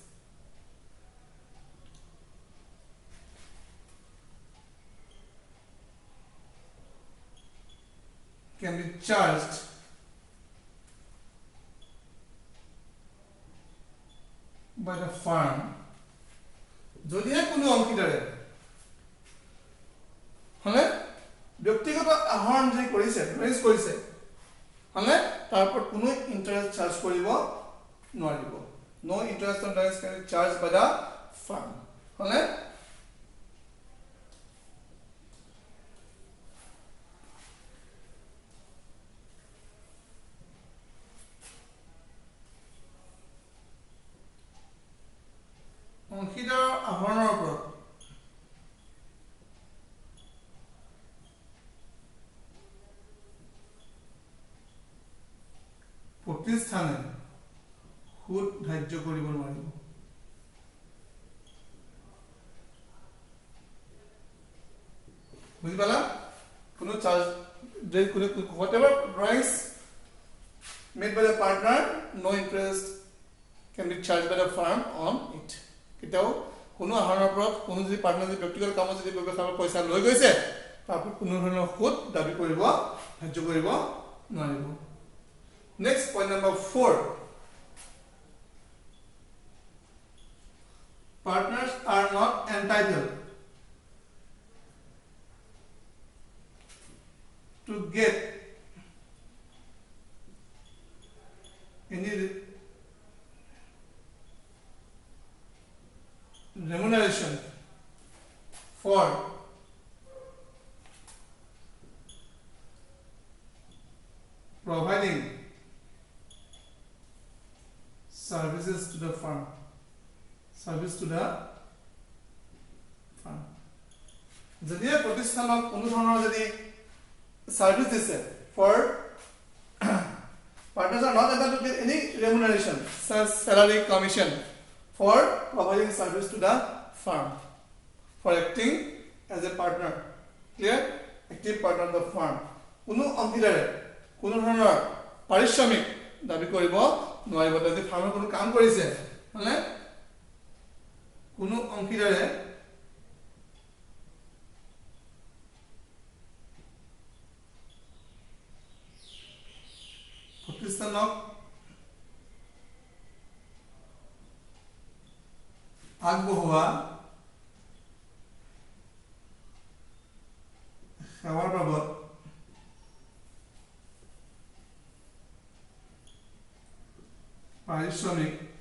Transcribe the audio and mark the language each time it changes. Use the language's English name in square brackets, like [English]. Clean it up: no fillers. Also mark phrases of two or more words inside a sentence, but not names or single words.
[English] can be charged by the firm [Assamese] যদিহে কোনো অংশীদাৰে হলে ব্যক্তিগত আহৰণ যে কৰিছে ৰেজ কৰিছে হলে তাৰ ওপৰত কোনো [English] interest charge [Assamese] কৰিব নোৱাৰিব [English] no interest on drawings can be charged by the firm [Assamese] হলে অংশীদাৰ আহৰণৰ ওপৰত প্ৰতিষ্ঠানে সুদ ধাৰ্য কৰিব নোৱাৰিব বুজি পালা কোনো চাৰ্জ কোনো whatever [English] price made by the partner no interest can be charged by the firm on it [Assamese] কিটাও কোনো আহৰণৰ ওপৰত কোনো যদি পাৰ্টনাৰ যদি ব্যক্তিগত কামত যদি ব্যৱসায়ৰ পইচা লৈ গৈছে তাৰ ওপৰত কোনো ধৰণৰ সুদ দাবী কৰিব ধাৰ্য কৰিব নোৱাৰিব [English] next point number 4 partners are not entitled to get any remuneration for providing services to the firm service to the [Assamese] firm যদি প্ৰতিষ্ঠানক কোনো ধৰণৰ যদি সাৰ্ভিস দিছে [English] for partners are not entitled to get any remuneration such salary commission for providing service to the firm for acting as a partner clear active partner of the firm [Assamese] কোনো অংশীদাৰে কোনো ধৰণৰ পাৰিশ্ৰমিক দাবী কৰিব নোৱাৰিব যদি ফাৰ্মৰ কোনো কাম কৰিছে মানে কোনো অংশীদাৰে প্ৰতিষ্ঠানক আগবঢ়োৱা সেৱাৰ বাবদ পাৰিশ্ৰমিক